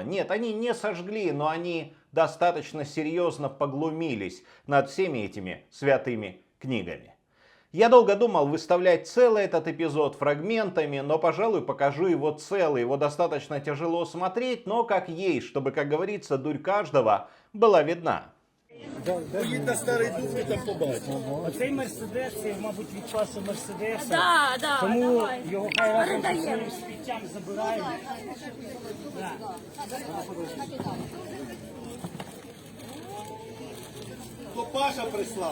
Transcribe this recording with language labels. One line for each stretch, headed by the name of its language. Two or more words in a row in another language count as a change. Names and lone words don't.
Russian: Нет, они не сожгли, но они достаточно серьезно поглумились над всеми этими святыми книгами. Я долго думал выставлять целый этот эпизод фрагментами, но, пожалуй, покажу его целый. Его достаточно тяжело смотреть, но как есть, чтобы, как говорится, дурь каждого была видна.
Ukrainian: Поїдь на Старий Дух і там побачиш. оцей Мерседес, це, мабуть, від класу Мерседеса. Да, Тому давай. його хай разом зі своїм сміттям забирають. Да. То Паша прислав.